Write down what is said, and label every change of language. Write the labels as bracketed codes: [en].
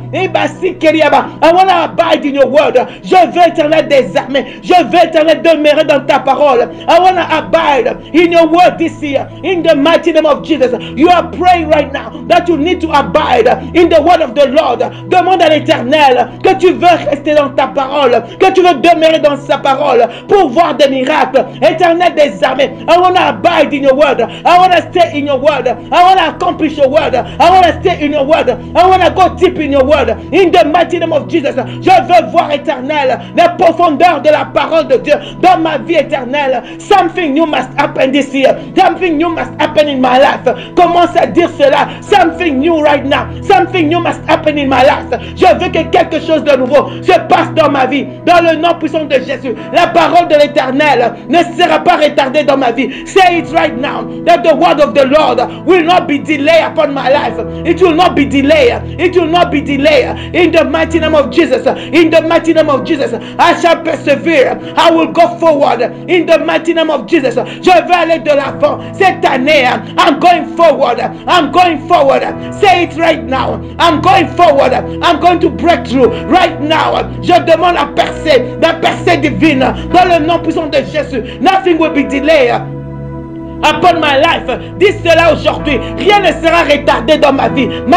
[en] I want to abide in your word. [fr] Je veux, éternel des armées, je veux, éternel, demeurer dans ta parole. [en] I want to abide in your word this year, in the mighty name of Jesus. You are praying right now that you need to abide in the word of the Lord. [fr] Demande à l'éternel que tu veux rester dans ta parole, que tu veux demeurer dans sa parole pour voir des miracles. Éternel des armées, [en] I want to abide in your word. I want to stay in your word. I want to accomplish your word. I want to stay in your word. I want to go deep in your word. In the mighty name of Jesus, [fr] je veux voir, éternel, la profondeur de la parole de Dieu dans ma vie éternelle. [en] Something new must happen this year. Something new must happen in my life. [fr] Commence à dire cela. [en] Something new right now. Something new must happen in my life. [fr] Je veux que quelque chose de nouveau se passe dans ma vie. Dans le nom puissant de Jésus. La parole de l'éternel ne sera pas retardée dans ma vie. [en] Say it right now. That the word of the Lord will not be delayed upon my life. It will not be delayed. It will not be delayed. In the mighty name of Jesus. In the mighty name of Jesus. I shall persevere. I will go forward. In the mighty name of Jesus. [fr] Je vais aller de l'avant. Cette année, [en] I'm going forward. I'm going forward. Say it right now. I'm going forward. I'm going to break through right now. [fr] Je demande la percée divine dans le nom puissant de Jésus. [en] Nothing will be delayed upon my life. [fr] Dis cela aujourd'hui. Rien ne sera retardé dans ma vie.